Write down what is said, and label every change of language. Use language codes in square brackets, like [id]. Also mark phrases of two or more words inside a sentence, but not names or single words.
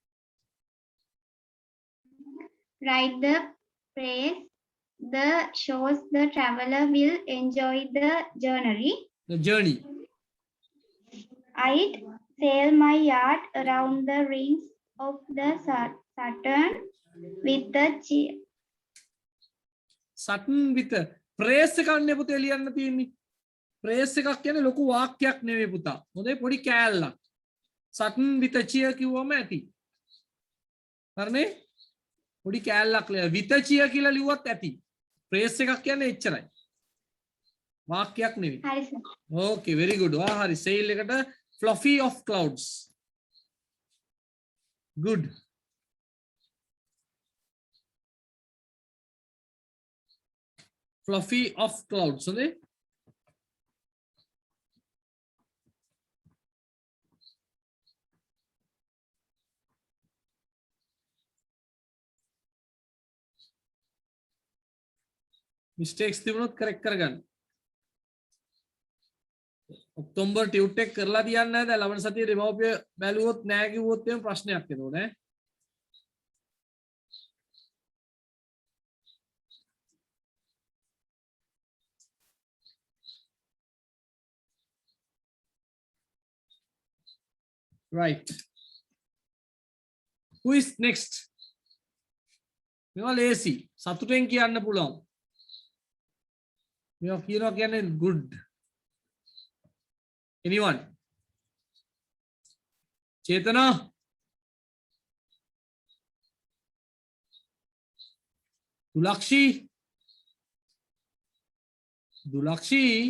[en] Write the phrase the shows the traveler will enjoy the journey. The journey. I'd sail my yacht around the rings of the Saturn with the Saturn with a praise [si] එකක් නේ පුතේ ලියන්න තියෙන්නේ. praise එකක් කියන්නේ ලොකු වාක්‍යයක් නෙවෙයි පුතා. හොඳයි පොඩි කෑල්ලක්. [en] Saturn with a cheer [si] කිව්වම ඇති. හරිනේ? පොඩි කෑල්ලක් ලිය [en] with a cheer [si] කියලා ලිව්වත් ඇති. praise එකක් කියන්නේ එච්චරයි. වාක්‍යයක් නෙවෙයි. හරි සර්. [en] Okay, very good. හරි sail එකට fluffy of clouds. Good. Fluffy of clouds. [si] හොඳේ? mistakes තිබුණොත් correct කරගන්න. ඔක්තෝබර් ටියුට් එක කරලා තියන්නේ නැද්ද? ලබන සතියේ දෙමව්පිය බැලුවොත් නැහැ කිව්වොත් එහෙම ප්‍රශ්නයක් එනවා නේ. [en] Right. Who is next? [si] මේවා ලේසි. සතුටෙන් කියන්න පුළුවන්. මේවා කියනවා කියන්නේ good. [en] Anyone? Chetana? Dulakshi?